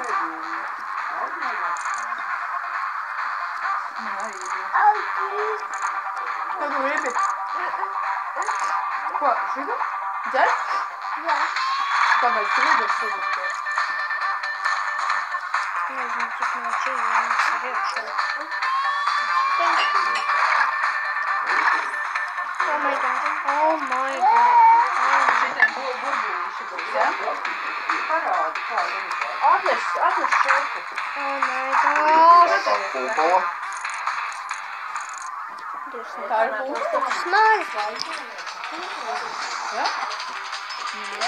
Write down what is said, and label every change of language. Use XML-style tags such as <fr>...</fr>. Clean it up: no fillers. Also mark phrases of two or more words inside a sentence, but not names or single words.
<lv>Ko tu gribi? Ko, šito? Dzer? Jā. Kāpēc tu gribi šito? Nezinu, cik no čīvienas ir iekšā.</lv> <en>Oh my god. Oh my god.</en> <lv>Šitiem burbuļīši būs, ja? Parādi, kā viņi. Atnes šurpu.</lv> <en>Oh my</en> <lv>Tā</lv> <en>god.</en> <lv>kā kupala. Tā ir pūsta. Smart. Ja? Ja?</lv>